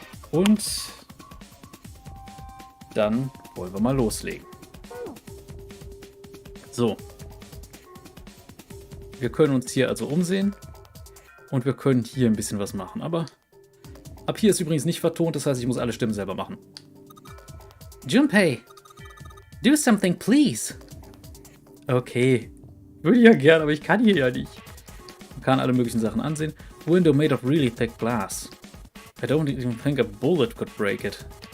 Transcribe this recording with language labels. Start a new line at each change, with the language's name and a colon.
German: Und dann wollen wir mal loslegen. So. Wir können uns hier also umsehen und wir können hier ein bisschen was machen. Aber ab hier ist übrigens nicht vertont, das heißt, ich muss alle Stimmen selber machen.
English: Junpei, do something, please. Okay.
German: Würde ja gern, aber ich kann hier ja nicht. Man kann alle möglichen Sachen ansehen.
English: Window made of really thick glass. I don't even think a bullet could break it.